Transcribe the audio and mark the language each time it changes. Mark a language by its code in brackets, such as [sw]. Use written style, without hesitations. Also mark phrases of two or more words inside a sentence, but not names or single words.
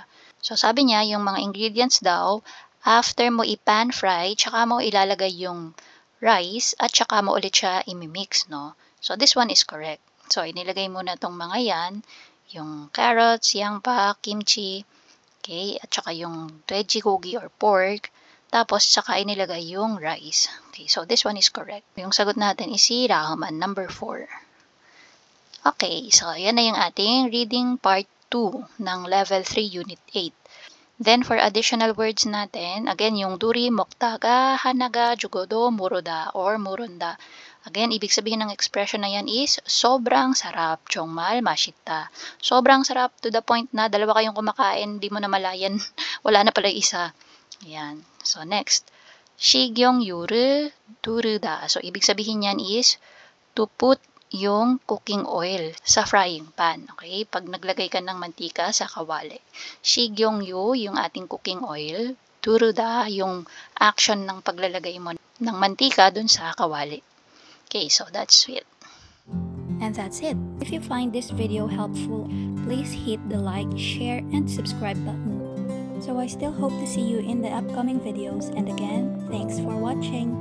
[tl] So, sabi niya, yung mga ingredients daw, after mo i- [en] pan fry, [tl] tsaka mo ilalagay yung rice, at tsaka mo ulit siya imimix, no? [en] So, this one is correct. So, [tl] inilagay mo na tong mga yan, yung carrots, yangpa, kimchi, okay, at tsaka yung veggie gogi or pork, tapos tsaka inilagay yung rice. [en] Okay, so this one is correct. [tl] Yung sagot natin is si Rahman, number 4. Okay, so yan na yung ating [en] reading part 2 [tl] ng level 3 unit 8. Then, for [en] additional words [tl] natin, again, yung duri, [ko] 먹다가, 하나가 죽어도 모르다 [tl] or 모른다. Again, ibig sabihin ng expression na yan is sobrang sarap, [ko] 정말 맛있다. [tl] Sobrang sarap [en] to the point [tl] na dalawa kayong kumakain, di mo na malayan, wala na pala isa. Ayan. So, next. [ko] 식용유를 두르다. [tl] So, ibig sabihin yan is [en] to put [tl] yung [en] cooking oil [tl] sa [en] frying pan. [tl] Okay? Pag naglagay ka ng mantika sa kawali. 식용유, yung ating [en] cooking oil. [tl] 두르다, yung action ng paglalagay mo ng mantika dun sa kawali. [en] Okay, so that's it. And that's it. If you find this video helpful, please hit the like, share, and subscribe button. So I still hope to see you in the upcoming videos, and again, thanks for watching.